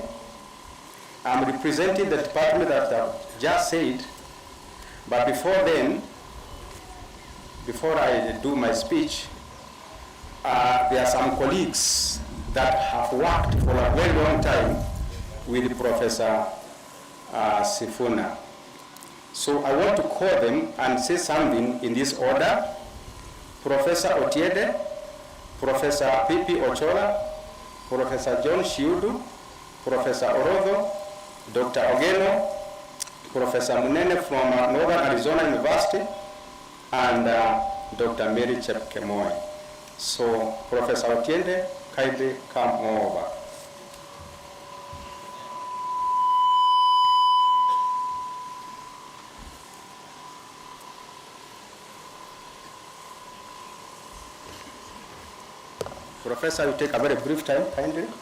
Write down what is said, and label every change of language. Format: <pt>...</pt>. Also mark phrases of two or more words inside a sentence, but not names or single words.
<en>I'm representing the department that I've just said, but before then, before I do my speech, there are some colleagues that have worked for a very long time with Professor Sifuna. So I want to call them and say something in this order. Professor Otiende, Professor Pipi Ochola, Professor John Shiudu, Professor Orotho, Dr. Ogeno, Professor Munene from Northern Arizona University, and Dr. Mary Chepkemoi. So Professor Otiende, kindly come over. Professor, you take a very brief time, kindly.</en>